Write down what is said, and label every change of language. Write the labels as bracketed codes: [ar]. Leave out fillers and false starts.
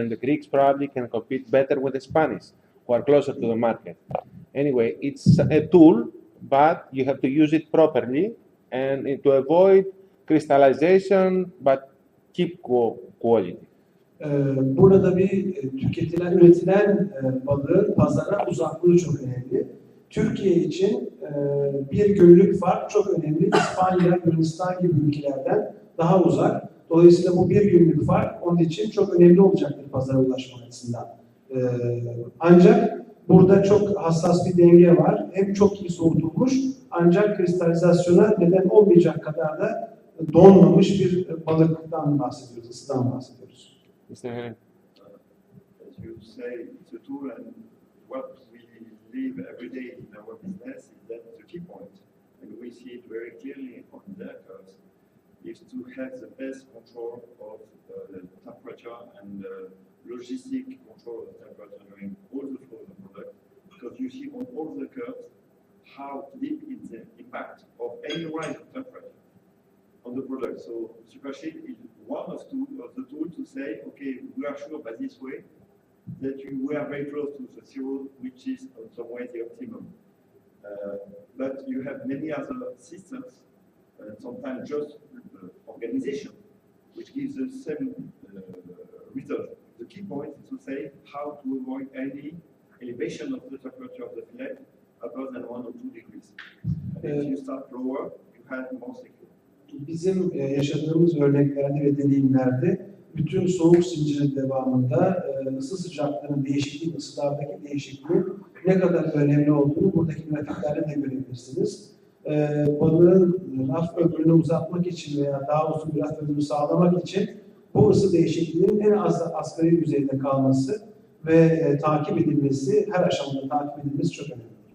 [en] And the Greeks probably can compete better with the Spanish, who are closer to the market. Anyway, it's a tool, but you have to use it properly and to avoid crystallization, but keep quality. [tr] Burada üretilen balığın pazara uzaklığı çok önemli. Türkiye için bir günlük fark çok önemli. İspanya, Yunanistan gibi ülkelerden daha uzak. Dolayısıyla bu bir günlük fark onun için çok önemli olacaktır pazara ulaşma açısından. Ancak burada çok hassas bir denge var. Hem çok iyi soğutulmuş ancak kristalizasyona neden olmayacak kadar da donmamış bir balıktan bahsediyoruz, ısıdan bahsediyoruz. [en] As you say, it's a tool, and what we live every day in our business is that the key point, and we see it very clearly on their curves, is to have the best control of the temperature and logistic control of the temperature during all the flow of the product, because you see on all the curves how deep is the impact of any rise of temperature on the product. So supersheet is one of the tools to say, okay, we are sure by this way that we are very close to the zero, which is in some way the optimum. But you have many other systems, sometimes just organization, which gives the same result. The key point is to say how to avoid any elevation of the temperature of the fillet above than 1 or 2 degrees. And if you start lower, you have more secure. [tr] Bizim yaşadığımız örneklerde ve deneyimlerde bütün soğuk zincirin devamında ısı sıcaklığının değişikliği, ısılardaki değişikliğin ne kadar önemli olduğunu buradaki grafiklerde de görebilirsiniz. Balığın raf ömrünü uzatmak için veya daha uzun bir raf ömrünü sağlamak için bu ısı değişikliğinin en az asgari düzeyde kalması ve takip edilmesi, her aşamada takip edilmesi çok önemli.